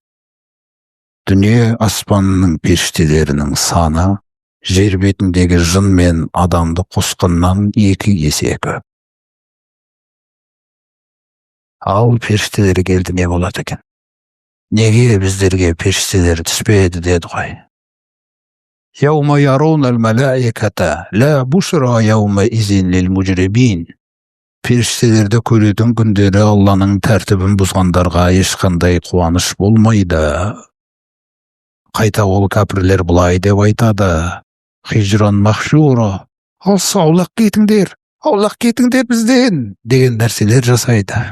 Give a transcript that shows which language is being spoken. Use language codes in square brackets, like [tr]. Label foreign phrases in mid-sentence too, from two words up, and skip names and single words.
[kk] Дүние аспанының періштелерінің саны жер бетіндегі жын мен адамды қосқаннан 2 есе көп. Ал періштелер келді, не болады екен? Неге біздерге періштелер түспеді деді ғой. [ar] يوم يرون الملائكة لا بشرى يومئذ للمجرمين. [kk] Періштелерді көретін күндері Алланың тәртібін бұзғандарға ешқандай қуаныш болмайды. Қайта ол кәпірлер бұлай деп айтады: [ar] حجرا محجورا, [kk] аулақ кетіңдер бізден деген нәрселер жасайды.